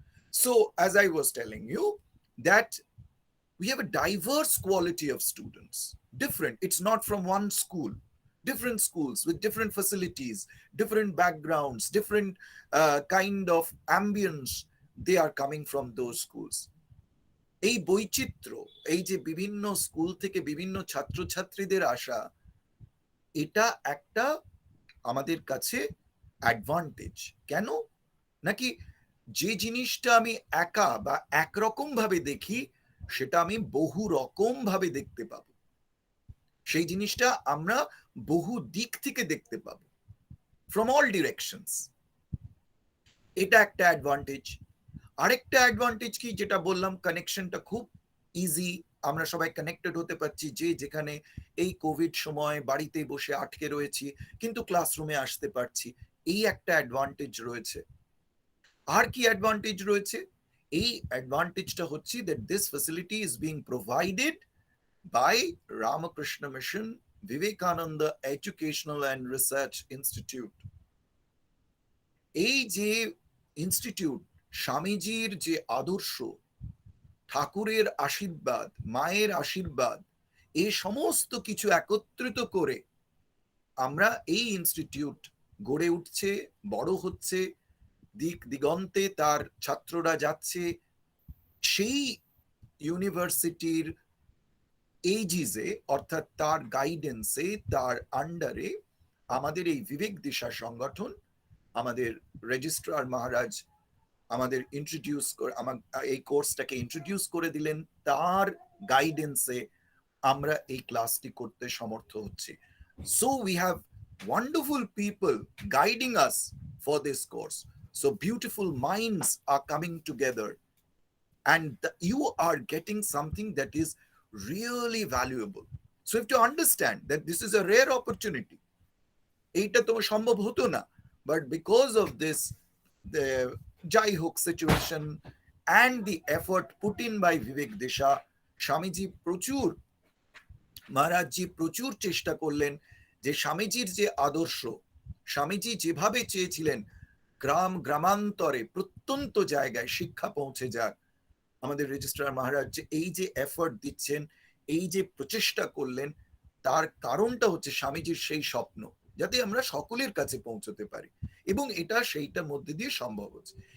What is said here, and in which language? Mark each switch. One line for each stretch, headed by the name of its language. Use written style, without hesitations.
English: So, as I was telling you, that we have a diverse quality of students, different. It's not from one school. Different schools with different facilities, different backgrounds, different kind of ambience, they are coming from those schools.
Bangla: এই বৈচিত্র্য, এই যে বিভিন্ন school থেকে বিভিন্ন ছাত্রছাত্রীদের আসা, এটা একটা আমাদের কাছে অ্যাডভান্টেজ। কেন? নাকি যে জিনিসটা আমি একা বা একরকম ভাবে দেখি, সেটা আমি বহু রকম ভাবে দেখতে পাবো। সেই জিনিসটা আমরা বহু দিক থেকে দেখতে পাবো,
English: From all directions.
Bangla: এটা একটা অ্যাডভান্টেজ। আরেকটা অ্যাডভান্টেজ কি, যেটা বললাম, কানেকশনটা খুব ইজি। আমরা সবাই কানেক্টেড হতে পারছি, যে যেখানে এই কোভিড সময় বাড়িতে বসে আটকে রয়েছি কিন্তু ক্লাসরুমে আসতে পারছি, এই একটা অ্যাডভান্টেজ রয়েছে। আর কি অ্যাডভান্টেজ রয়েছে? এই অ্যাডভান্টেজটা হচ্ছে
English: that this facility is being provided by Ramakrishna Mission Vivekananda Educational and Research Institute.
Bangla: এই যে ইনস্টিটিউট, স্বামীজির যে আদর্শ, ঠাকুরের আশীর্বাদ, মায়ের আশীর্বাদ, এই সমস্ত কিছু একত্রিত করে আমরা এই ইনস্টিটিউট গড়ে উঠছে, বড় হচ্ছে, দিক দিগন্তে তার ছাত্ররা যাচ্ছে। সেই ইউনিভার্সিটির এইজিসে, অর্থাৎ তার গাইডেন্সে, তার আন্ডারে আমাদের এই বিবেক দিশা সংগঠন, আমাদের রেজিস্ট্রার মহারাজ আমাদের ইন্ট্রোডিউস করে, এই কোর্সটাকে ইন্ট্রোডিউস করে দিলেন। তার গাইডেন্সে আমরা এই ক্লাসটি করতে সমর্থ হচ্ছি।
English: So we have wonderful people guiding us for this course. So beautiful minds are coming together, and you are getting something that is really valuable. So you have to understand that this is a rare opportunity.
Bangla: Eta to সম্ভব হতো না,
English: but because of this, the jai hook situation and the effort put in by VIVEK-DISHA,
Bangla: Swamiji প্রচুর, মহারাজজি প্রচুর চেষ্টা করলেন যে স্বামীজির যে আদর্শ, স্বামীজি যেভাবে চেয়েছিলেন গ্রাম গ্রামান্তরে প্রত্যন্ত জায়গায় শিক্ষা পৌঁছে যাক, আমাদের রেজিস্ট্রার মহারাজ যে এই যে এফর্ট দিচ্ছেন, এই যে প্রচেষ্টা করলেন, তার কারণটা হচ্ছে স্বামীজির সেই স্বপ্ন যাতে আমরা সকলের কাছে পৌঁছতে পারি, এবং এটা সেইটার মধ্যে দিয়ে সম্ভব হচ্ছে।